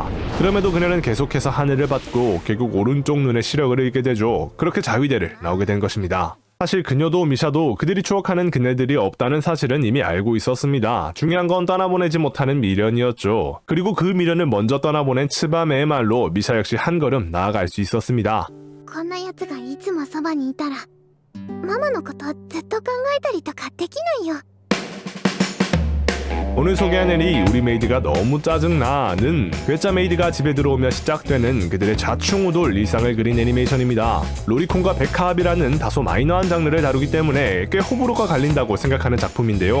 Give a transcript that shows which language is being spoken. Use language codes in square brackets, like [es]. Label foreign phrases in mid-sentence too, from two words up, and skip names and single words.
[ko] 그럼에도 그녀는 계속해서 하늘을 받고 결국 오른쪽 눈에 시력을 잃게 되죠. 그렇게 자위대를 나오게 된 것입니다. 사실 그녀도 미샤도 그들이 추억하는 그네들이 없다는 사실은 이미 알고 있었습니다. 중요한 건 떠나보내지 못하는 미련이었죠. 그리고 그 미련을 먼저 떠나보낸 츠바메의 말로 미샤 역시 한 걸음 나아갈 수 있었습니다. [ja] こんな奴がいつもそばにいたらママのことずっと考えたりとかできないよ。 [ko] 오늘 소개하는 이 우리 메이드가 너무 짜증나는 괴짜 메이드가 집에 들어오며 시작되는 그들의 좌충우돌 일상을 그린 애니메이션입니다. 로리콘과 백합이라는 다소 마이너한 장르를 다루기 때문에 꽤 호불호가 갈린다고 생각하는 작품인데요.